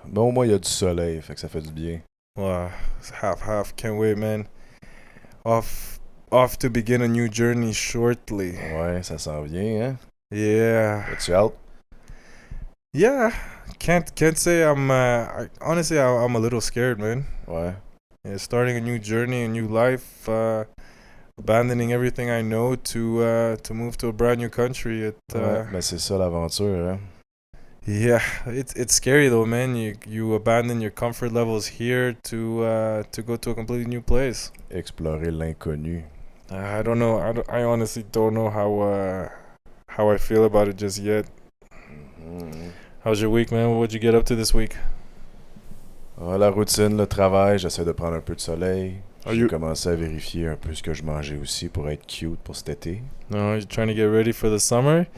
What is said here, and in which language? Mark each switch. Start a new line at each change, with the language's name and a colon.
French: Bon, au moins, il y a du soleil, fait que ça fait du bien.
English: Wow, it's half. Can't wait, man. Off to begin a new journey shortly.
French: Ouais, ça s'en vient, hein?
English: Yeah.
French: Es-tu out?
English: Yeah. Can't say I'm honestly I'm a little scared, man.
French: Ouais.
English: Yeah, starting a new journey, a new life, abandoning everything I know to move to a brand new country.
French: Ouais, ben c'est ça l'aventure, hein?
English: Yeah, it's scary though, man. You abandon your comfort levels here to go to a completely new place.
French: Explorer l'inconnu.
English: I don't know. I honestly don't know how I feel about it just yet. Mm-hmm. How's your week, man? What'd you get up to this week?
French: Ah, la routine, le travail, j'essaie de prendre un peu de soleil.
English: Are
French: J'ai
English: you-
French: commencé à vérifier un peu ce que je mangeais aussi pour être cute pour cet été.
English: No, you're trying to get ready for the summer.